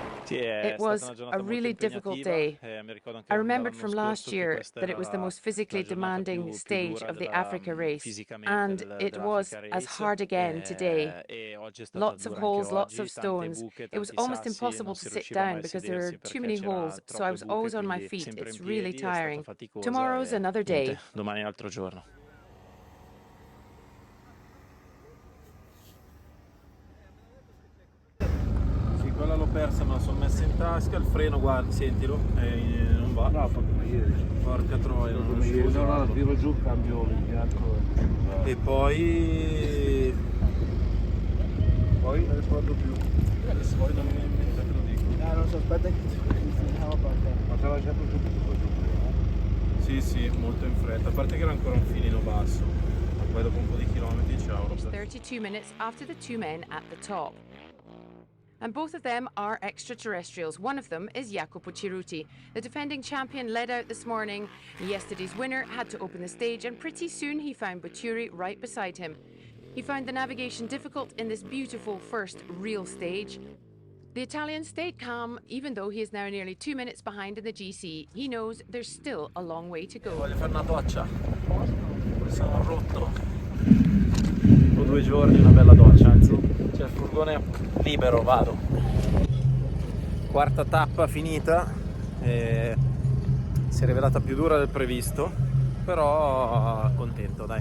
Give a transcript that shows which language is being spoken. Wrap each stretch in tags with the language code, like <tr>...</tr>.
<en>It was a really difficult day. I remembered from last year that it was the most physically demanding stage of the Africa race, and it was as hard again today. Lots of holes, lots of stones. It was almost impossible to sit down because there are too many holes, so I was always on my feet. It's really tiring. Tomorrow's another day.</en> <it>Domani è un altro giorno. Quella l'ho persa, me la sono messa in tasca. Il freno, guarda, sentilo, non va. No, fatto ieri. Porca troia, non riesco. No, tiro giù, cambio l'impianto. E poi Non ricordo più. adesso poi non mi viene in mente, te lo dico. Non so, aspetta che Ma te l'ha lasciato subito questo freno? Sì, molto in fretta. A parte che era ancora un filino basso. Poi dopo un po' di chilometri, ciao.</it> <en>32 minutes after the 2 men at the top. And both of them are extraterrestrials. One of them is Jacopo Cerruti. The defending champion led out this morning. Yesterday's winner had to open the stage, and pretty soon he found Buturi right beside him. He found the navigation difficult in this beautiful first real stage. The Italian stayed calm, even though he is now nearly 2 minutes behind in the GC. He knows there's still a long way to go.</en> <it>Voglio fare una doccia. Mi sono rotto. Dopo 2 giorni una bella doccia, anzi. C'è il furgone libero, vado. Quarta tappa finita. Si è rivelata più dura del previsto, però contento, dai.</it>